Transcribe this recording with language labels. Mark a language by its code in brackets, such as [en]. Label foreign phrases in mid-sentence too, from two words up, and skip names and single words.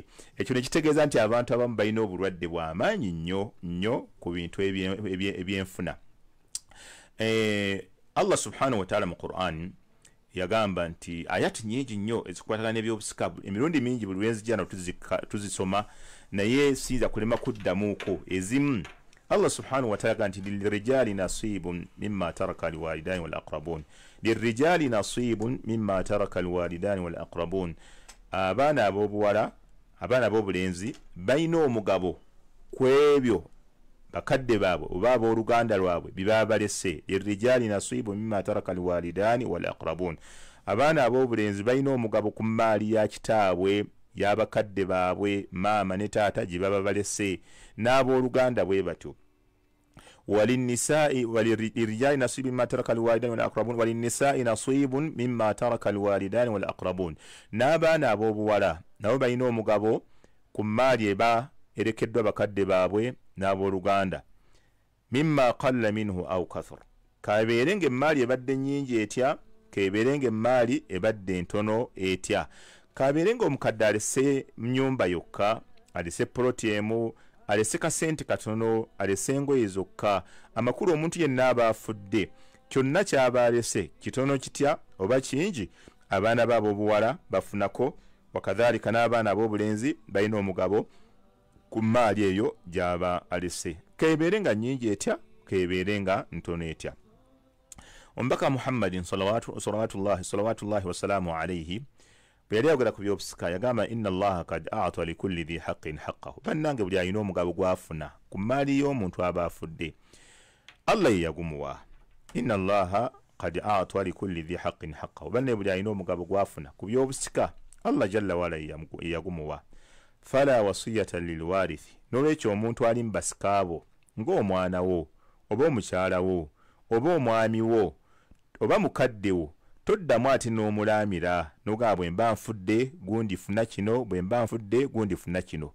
[lg] Ekyo ne kitegeeza nti abantu abamu balina obulwadde bw'amaanyi nnyo ku bintu ebyenfuna. [ar] الله سبحانه وتعالى [lg] mu Qur'an yagamba nti ayati nyingi nnyo ezikwatagana n'ebyobusika, emirundi mingi buli lwenzijja tuzisoma naye siyinza kulema kuddamuuko ezimu. [ar] الله سبحانه وتعالى [lg] yagamba nti [ar] للرجال نصيب مما ترك الوالدان والأقربون، للرجال نصيب مما ترك الوالدان والأقربون, [lg] abaana ab'obuwala abaana ab'obulenzi balina omugabo ku ebyo bakadde baabwe oba abooluganda lwabwe bye balese. [ar] للرجال نصيب مما ترك الوالدان والأقربون, [lg] abaana ab'obulenzi balina omugabo ku maali ya kitaabwe y'abakadde baabwe maama ne taata gye baba balese, n'abooluganda bwe batyo. [ar] وللنساء وللرجال نصيب مما ترك الوالدان والأقربون وللنساء نصيب مما ترك الوالدان والأقربون, [lg] n'abaana ab'obuwala nabo balina omugabo ku maali eba erekeddwa bakadde baabwe n'abooluganda. [ar] مما قل منه أو كثر, [lg] kabeere ng'emmaali ebadde nnyingi etya, kebeere ng'emmaali ebadde ntono etya. Kabeere ng'omukadde alese nnyumba yokka, alese poloti emu, alese kasente katono, alese engoye zokka, amakulu omuntu yenna aba afudde, kyonna ky'aba alese kitono kitya oba kingi, abaana b'ab'obuwala bafunako, wakadhalika n'abaana ab'obulenzi balina omugabo ku maali eyo gy'aba alese, kebeere nga nnyingi etya, kebeere nga ntono etya. Omubaka Muhammadin [ar] صلوات الله وسلامه عليه [lg] bwe yali ayogera ku byobusika yagamba [ar] إن الله قد أعطى لكل ذي حق حقه, [lg] bannange buli alina omugabo gw'afuna ku maali y'omuntu aba afudde Allah ye yagumuwa. [ar] إن الله قد أعطى لكل ذي حق حقه, [lg] banne buli alina omugabo gw'afuna ku byobusika [ar] الله جل وعلا [lg] ye yagumuwa. [ar] فلا وصية للوارث, [lg] n'olwekyo omuntu ali mu basika abo ng'omwana wo oba omukyala wo oba omwami wo oba mukadde wo, toddamu ati n'omulaamira n'ogamba bwe mba nfudde gundi funa kino, bwe mba nfudde gundi funa kino.